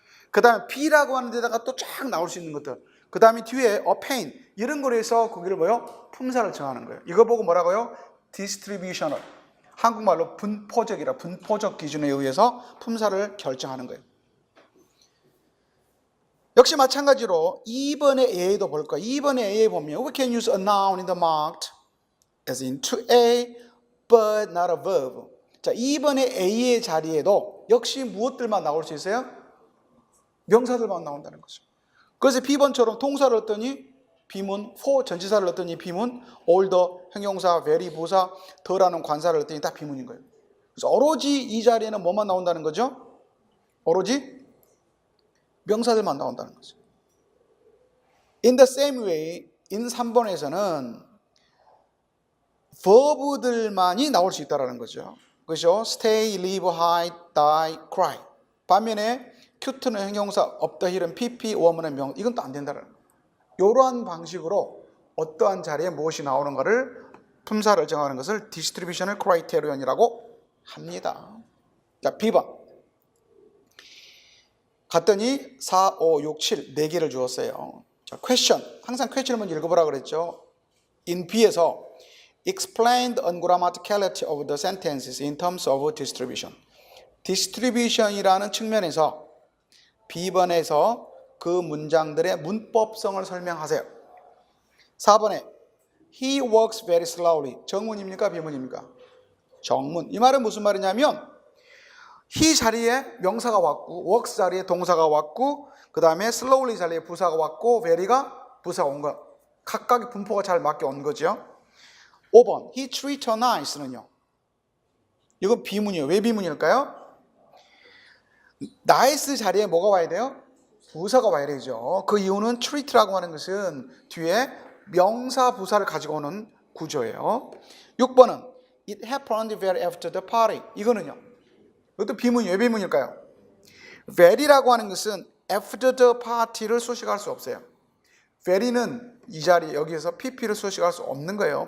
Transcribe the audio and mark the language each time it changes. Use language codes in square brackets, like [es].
[ko] 그 다음에 be라고 하는 데다가 또 쫙 나올 수 있는 것들. 그 다음에 뒤에 obtain 이런 거로 해서 거기를 뭐요? 품사를 정하는 거예요. 이거 보고 뭐라고요? distributional. 한국말로 분포적 기준에 의해서 품사를 결정하는 거예요. 역시 마찬가지로 2번의 A도 볼 거예요. 2번의 A에 보면 [en] we can use a noun in the marked as in to A but not a verb. [ko] 자, 2번의 A의 자리에도 역시 무엇들만 나올 수 있어요? 명사들만 나온다는 거죠. 그래서 B번처럼 동사를 넣었더니 비문, for 전치사를 넣었더니 비문, older 형용사, very 부사, 더라는 관사를 넣었더니 다 비문인 거예요. 그래서 오로지 이 자리에는 뭐만 나온다는 거죠? 오로지 명사들만 나온다는 거죠. [en] In the same way, [ko] in 3번에서는 verb들만이 나올 수 있다는 거죠. 그렇죠? [en] stay, live, hide, die, cry. [ko] 반면에 cute는 형용사, up the hill은 pp, woman은 명, 이건 또 안 된다는 거예요. 이러한 방식으로 어떠한 자리에 무엇이 나오는가를 품사를 정하는 것을 distributional criterion 이라고 합니다. 자, B번. 갔더니 4, 5, 6, 7 4개를 주었어요. 자, question. 항상 question을 먼저 읽어보라 그랬죠. [en] In B에서 explain the ungrammaticality of the sentences in terms of distribution. [ko] distribution이라는 측면에서 B번에서 그 문장들의 문법성을 설명하세요. 4번에 [en] He works very slowly. [ko] 정문입니까? 비문입니까? 정문. 이 말은 무슨 말이냐면 he 자리에 명사가 왔고 works 자리에 동사가 왔고 그 다음에 slowly 자리에 부사가 왔고 very가 부사가 온 거. 각각의 분포가 잘 맞게 온 거죠. 5번 [en] he treats her nice는요. [ko] 이건 비문이에요. 왜 비문일까요? nice 자리에 뭐가 와야 돼요? 부사가 와야 되죠. 그 이유는 treat라고 하는 것은 뒤에 명사 부사를 가지고 오는 구조예요. 6번은 [en] it happened very after the party. [ko] 이거는요. 이것도 비문이에요. 왜 비문일까요? very라고 하는 것은 [en] after the party [ko] 를 수식할 수 없어요. very는 이 자리 여기에서 pp를 수식할 수 없는 거예요.